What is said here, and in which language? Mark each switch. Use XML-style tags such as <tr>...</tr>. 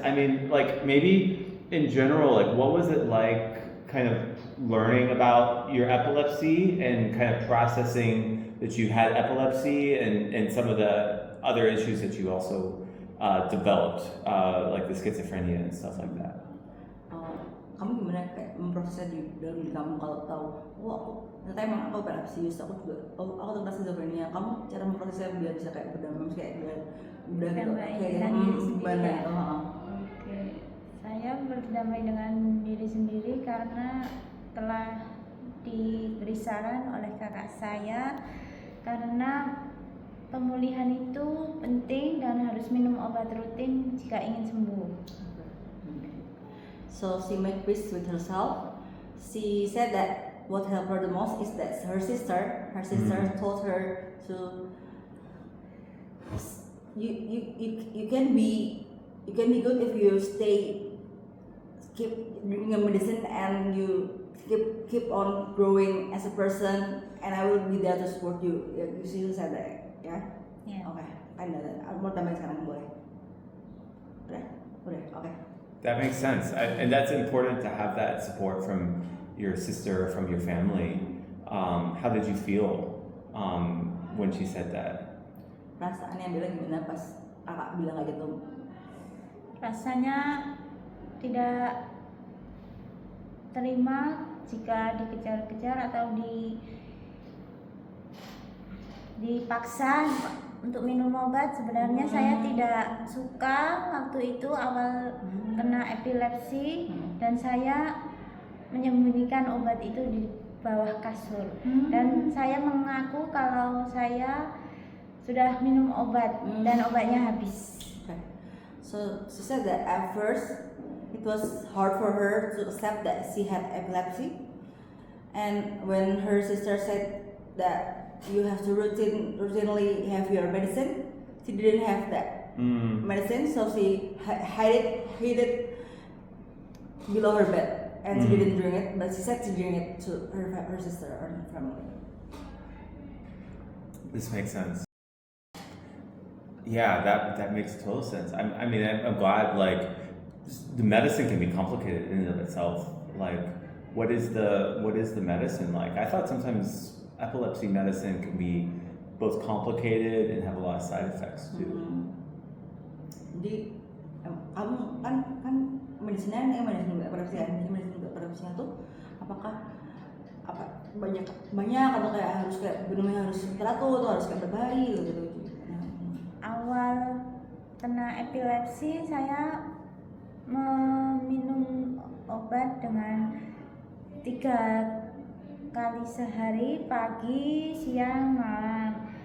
<en>I mean, like maybe in general, like what was it like kind of learning about your epilepsy and kind of processing that you had epilepsy and some of the other issues that you also developed, like the schizophrenia and stuff like that?</en> <id>Kamu gimana kayak memprosesnya di dalam diri kamu kalau tahu, ternyata emang aku epilepsius, aku terkena schizophrenia. Kamu cara memprosesnya biar bisa kayak berdamai, kayak udah gitu, kayak gimana? Oke, saya berdamai dengan diri sendiri karena telah diberi saran oleh kakak saya, karena pemulihan itu penting dan harus minum obat rutin jika ingin sembuh.</id> <en>So she made peace with herself. She said that what helped her the most is that her sister told her to you can be good if you keep drinking your medicine and you keep on growing as a person, and I will be there to support you. You see, said that, ya? Yeah.</en> <id>Oke, kan mau tambah sekarang boleh? Udah, oke.</id> <en>That makes sense, and that's important to have that support from your sister, from your family. How did you feel when she said that?</en> <id>Perasaannya Bella gimana pas kakak bilang kayak gitu? Rasanya tidak terima jika dikejar-kejar atau dipaksa untuk minum obat. Sebenarnya saya tidak suka waktu itu awal kena epilepsi, dan saya menyembunyikan obat itu di bawah kasur, dan saya mengaku kalau saya sudah minum obat dan obatnya habis.</id> <en>Okay. So she said that at first it was hard for her to accept that she had epilepsy, and when her sister said that you have to routinely have your medicine, she didn't have that medicine, so she hid it below her bed, and she didn't drink it, but she said she drank it to her sister or her family. This makes sense. Yeah, that makes total sense. I'm glad. Like, the medicine can be complicated in and of itself. Like, what is the medicine like? I thought sometimes epilepsy medicine can be both complicated and have a lot of side effects too.</en> <id>Jadi kamu kan medisinya medicine epilepsinya tuh apakah banyak atau kayak harus kayak benar-benar harus teratur atau harus kayak berbahari gitu. Awal kena epilepsi saya meminum obat dengan 3 kali sehari, pagi, siang, malam.</id>